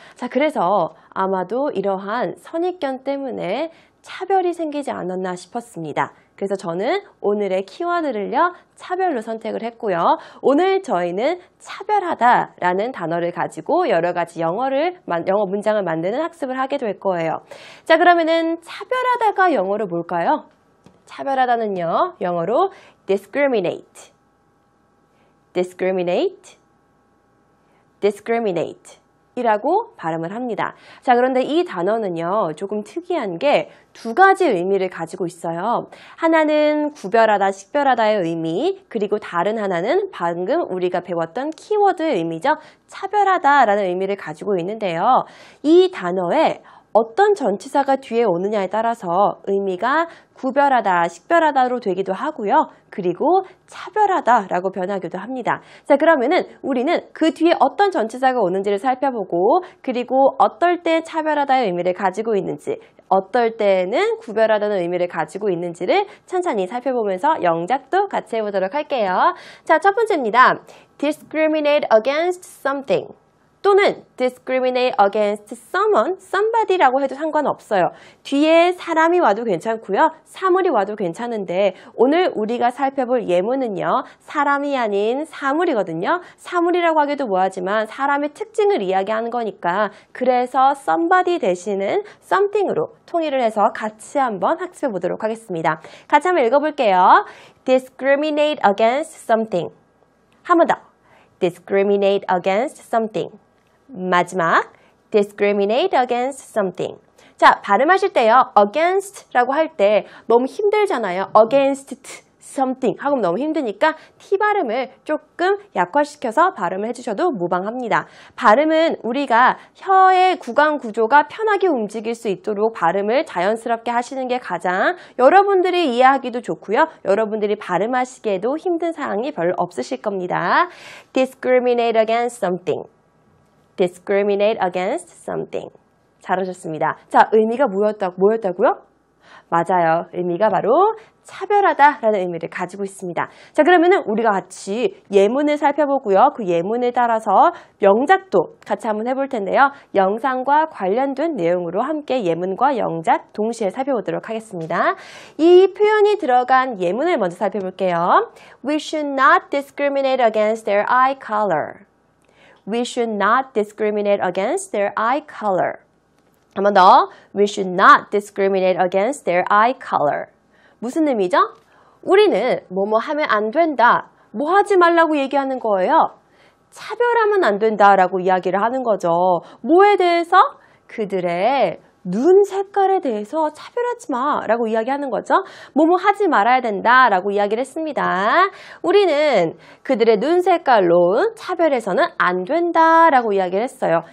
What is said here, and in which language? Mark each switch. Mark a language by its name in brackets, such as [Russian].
[Korean] 자, 그래서 아마도 이러한 선입견 때문에 차별이 생기지 않았나 싶었습니다. 그래서 저는 오늘의 키워드를요, 차별로 선택을 했고요. 오늘 저희는 차별하다라는 단어를 가지고 여러 가지 영어 문장을 만드는 학습을 하게 될 거예요. 자, 그러면은 차별하다가 영어로 뭘까요? 차별하다는요, 영어로 discriminate, discriminate, discriminate. 이라고 발음을 합니다. 자, 그런데 이 단어는요, 조금 특이한 게 두 가지 의미를 가지고 있어요. 하나는 구별하다, 식별하다의 의미, 그리고 다른 하나는 방금 우리가 배웠던 키워드의 의미죠. 차별하다라는 의미를 가지고 있는데요. 이 단어에 어떤 전치사가 뒤에 오느냐에 따라서 의미가 구별하다, 식별하다로 되기도 하고요. 그리고 차별하다라고 변하기도 합니다. 자, 그러면은 우리는 그 뒤에 어떤 전치사가 오는지를 살펴보고 그리고 어떨 때 차별하다의 의미를 가지고 있는지 어떨 때는 구별하다는 의미를 가지고 있는지를 천천히 살펴보면서 영작도 같이 해보도록 할게요. 자, 첫 번째입니다. [English] discriminate against something. [Korean] 또는 [English] discriminate against someone, somebody [Korean] 라고 해도 상관없어요. 뒤에 사람이 와도 괜찮고요. 사물이 와도 괜찮은데 오늘 우리가 살펴볼 예문은요. 사람이 아닌 사물이거든요. 사물이라고 하기도 뭐하지만 사람의 특징을 이야기하는 거니까 그래서 somebody 대신은 something으로 통일을 해서 같이 한번 학습해 보도록 하겠습니다. 같이 한번 읽어볼게요. [English] discriminate against something. [Korean] 한 번 더. [English] discriminate against something. [Korean] 마지막, [English] discriminate against something. [Korean] 자, 발음하실 때요, against라고 할 때 너무 힘들잖아요. [English] against something [Korean] 하고 너무 힘드니까 T 발음을 조금 약화시켜서 발음을 해주셔도 무방합니다. 발음은 우리가 혀의 구강 구조가 편하게 움직일 수 있도록 발음을 자연스럽게 하시는 게 가장 여러분들이 이해하기도 좋고요. 여러분들이 발음하시기에도 힘든 사항이 별로 없으실 겁니다. [English] discriminate against something. discriminate against something. [Korean] 잘하셨습니다. 자, 의미가 뭐였다고요? 맞아요. 의미가 바로 차별하다라는 의미를 가지고 있습니다. 자, 그러면은 우리가 같이 예문을 살펴보고요. 그 예문에 따라서 영작도 같이 한번 해볼 텐데요. 영상과 관련된 내용으로 함께 예문과 영작 동시에 살펴보도록 하겠습니다. 이 표현이 들어간 예문을 먼저 살펴볼게요. [English] We should not discriminate against their eye color. We should not discriminate against their eye color. [Korean] 한 번 더. [English] We should not discriminate against their eye color. [Korean] 무슨 의미죠? 우리는 뭐뭐 하면 안 된다. 뭐 하지 말라고 얘기하는 거예요. 차별하면 안 된다라고 이야기를 하는 거죠. 뭐에 대해서? 그들의 눈 색깔에 대해서 차별하지 마라고 이야기하는 거죠. 뭐뭐 하지 말아야 된다라고 이야기를 했습니다. 우리는 그들의 눈 색깔로 차별해서는 안 된다라고 이야기를 했어요.